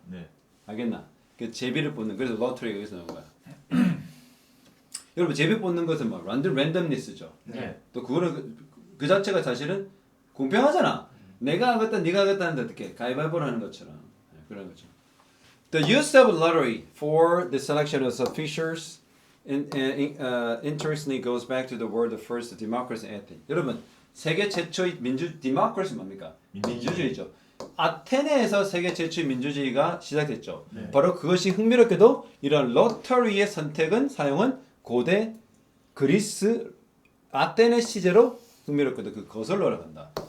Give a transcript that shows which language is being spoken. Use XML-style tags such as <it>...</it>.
<ko>네. 알겠나? 그 제비를 뽑는 그래서 로터리가 여기서 나온 거야. 여러분 제비 뽑는 것은 뭐 랜덤니스죠. 네. 또 그거는 그 자체가 사실은 공평하잖아. 내가 하겠다, 네가 하겠다 하는데 어떻게 가위바위보를 하는 것처럼 그런 거죠.</ko> <en>The use of lottery for the selection of officials interestingly goes back to the word of first democracy in Athens.</en> <ko>여러분 세계 최초의 democracy 뭡니까? 민주주의죠. 아테네에서 세계 최초의 민주주의가 시작됐죠. 네. 바로 그것이 흥미롭게도 이런 로터리의 선택은 사용은 고대 그리스 아테네 시제로 흥미롭게도 그 거슬러 올라간다.</ko>